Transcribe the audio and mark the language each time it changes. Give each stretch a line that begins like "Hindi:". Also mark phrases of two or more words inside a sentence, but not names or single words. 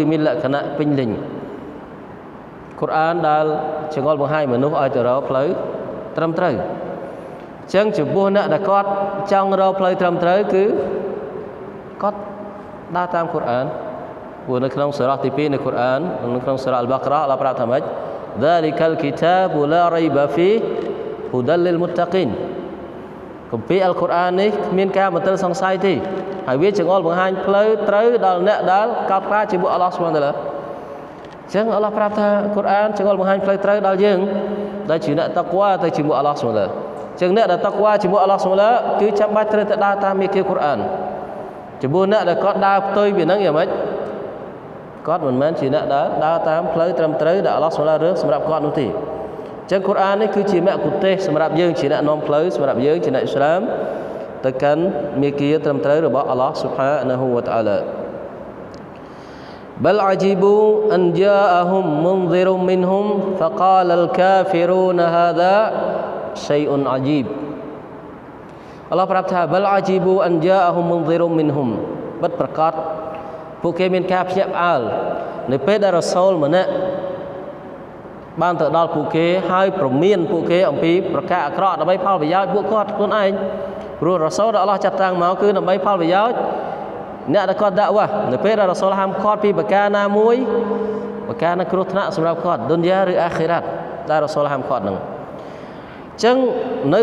Khmer: មានលក្ខណៈពេញលេញកុរអានដែលចង្អុលបង្ហាញមនុស្សឲ្យទៅរកផ្លូវត្រឹមត្រូវអញ្ចឹងចំពោះអ្នកដែលគាត់ចង់រកផ្លូវត្រឹមត្រូវគឺគាត់ដើរតាមកុរអានព្រោះនៅក្នុងសូរ៉ាទី2នៃកុរអា ននៅក្នុងសូរ៉ាអល់បាក់រ៉ាអល់ឡោះប្រាប់ថាម៉េច
Arabic: ذلك الكتاب لا ريب فيه هدى للمتقين
Khmer: គម្ពីរអល់កុរអាននេះគ្មានការមន្ទិលសង្ស័យទេហើយវាចង្អុលបង្ហាញផ្លូវត្រូវ ដល់អ្នកដែលកោតខ្លាចជាមួយ
Arabic: الله سبحانه وتعالى
Khmer: អញ្ចឹងអល់ឡោះប្រាប់ថាកុរអានចង្អុលបង្ហាញផ្លូវត្រូវដល់យើងដែលជាអ្នកតាក់វ៉ាទៅ ជាមួយ
Arabic: الله سبحانه وتعالى
Khmer: អញ្ចឹងអ្នកដែលតាក់វ៉ាជាមួយ
Arabic: الله سبحانه وتعالى
Khmer: គឺចាំបាច់ត្រូវតែដើរតាមមាគ៌ាកុរអានចំពោះអ្នកដែលគាត់ដើរផ្ទុយពីហ្នឹងយ៉ាងម៉េចគាត់មិនមែនជាអ្នកដើរតាមផ្លូវត្រឹមត្រូវដែល
Arabic: الله سبحانه وتعالى
Khmer: រើសសម្រាប់គាត់នោះទេអញ្ចឹងកុរអាននេះគឺជាមគ្គុទ្ទេសក៍សម្រាប់យើងជាអ្នកនាំផ្លូវសម្រាប់យើងជាអ្នកអ៊ីស្លាមទៅកាន់មាគ៌ាត្រឹមត្រូវរបស់
Arabic: الله سبحانه وتعالى بل عجبوا أن جاءهم منذر منهم فقال الكافرون هذا شيء عجيب
Khmer: អល់ឡោះប្រាប់ថា
Arabic: بل عجبوا أن جاءهم منذر منهم
Khmer: ពិតប្រាកដពួកគេ មានការភ្ញាក់ផ្អើលនៅពេលដែលរ៉ាសូលម្នាក់បានទៅដល់ពួកគេហើយប្រមានពួកគេអំពីប្រការអាក្រក់ដើម្បីផលប្រយោជន៍ពួកគាត់ខ្លួនឯងព្រោះរ៉ាសូលដែលអល់ឡោះចាត់តាំងមកគឺដើម្បីផលប្រយោជន៍អ្នកដែលគាត់ដាក់វ៉ានៅពេលដែលរ៉ាសូលហាមឃាត់ពីប្រការណាមួយប្រការណាគ្រោះថ្នាក់សម្រាប់គាត់ឌុនយ៉ាឬអាខិរ៉ាត់ដែលរ៉ាសូលហាមឃាត់ហ្នឹងអញ្ចឹងនៅ